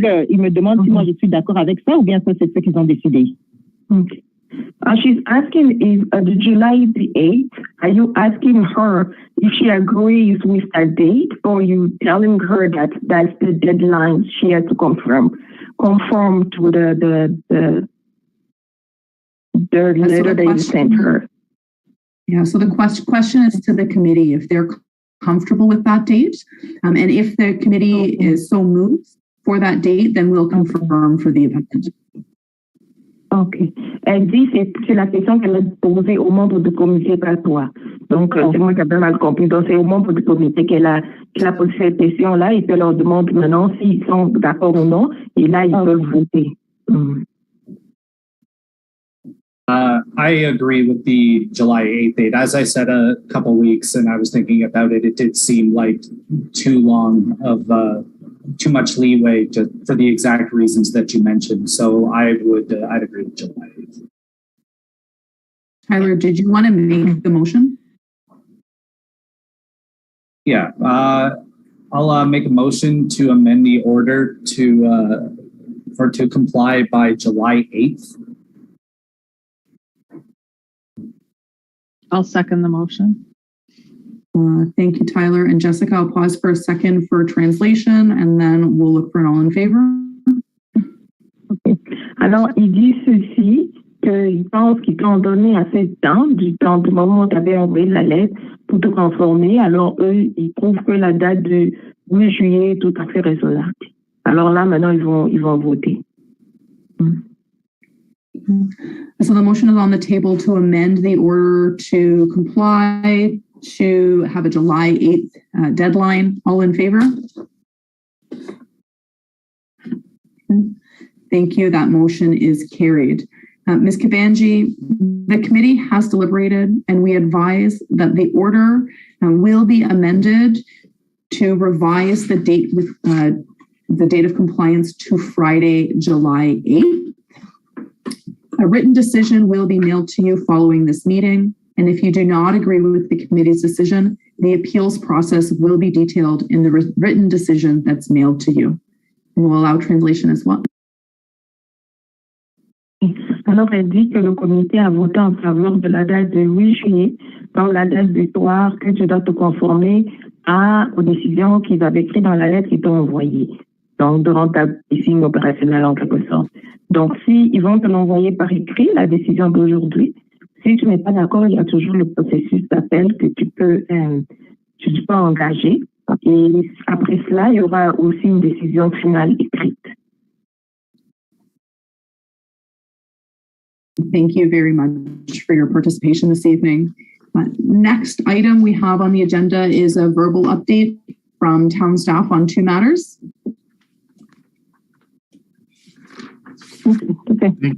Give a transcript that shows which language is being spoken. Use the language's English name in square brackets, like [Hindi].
[French] Ils me demandent si moi je suis d'accord avec ça ou bien ça, c'est ce qu'ils ont décidé. [English] Okay. She's asking if the July the 8th, are you asking her if she agrees with that date, or you telling her that that's the deadline she has to conform to the letter that you sent her? Yeah, so the question is to the committee if they're comfortable with that date. And if the committee is so moved for that date, then we'll confirm for the amendment. OK. [French] Elle dit c'est la question qu'elle a posée aux membres du comité, pas toi. Donc, c'est moi qui ai bien mal compris. Donc, c'est aux membres du comité qu'elle a posé cette question-là et qu'elle leur demande maintenant s'ils sont d'accord ou non. Et là, ils peuvent voter. [English] I agree with the July 8th date. As I said a couple weeks and I was thinking about it, it did seem like too long of too much leeway for the exact reasons that you mentioned. So I'd agree with July 8th. Tyler, did you want to make the motion? Yeah, I'll make a motion to amend the order to comply by July 8th. I'll second the motion. Thank you, Tyler. And Jessica, I'll pause for a second for translation and then we'll look for an all in favor. Okay. [French] Alors, il dit ceci, qu'il pense qu'ils t'ont donné assez de temps, du moment où tu avais envoyé la lettre pour te conformer. Alors, eux, ils trouvent que la date du 8 juillet est tout à fait raisonnable. Alors là, maintenant, ils vont voter. [English] So the motion is on the table to amend the order to comply, to have a July 8th deadline. All in favor? Thank you. That motion is carried. Ms. Kabanji, the committee has deliberated and we advise that the order will be amended to revise the date with the date of compliance to Friday, July 8th. A written decision will be mailed to you following this meeting, and if you do not agree with the committee's decision, the appeals process will be detailed in the written decision that's mailed to you. And we'll allow translation as well. [French] Alors, elle dit que le comité a voté en faveur de la date du 8 juillet, donc la date butoir que tu dois te conformer aux décisions qu'ils avaient écrites dans la lettre qu'ils t'ont envoyée. Donc, durant ta piscine opérationnelle en quelque sorte. Donc, si ils vont te l'envoyer par écrit, la décision d'aujourd'hui, si tu n'es pas d'accord, il y a toujours le processus d'appel que tu peux engager. Et après cela, il y aura aussi une décision finale écrite. [English] Thank you very much for your participation this evening. Next item we have on the agenda is a verbal update from town staff on 2 matters. Okay.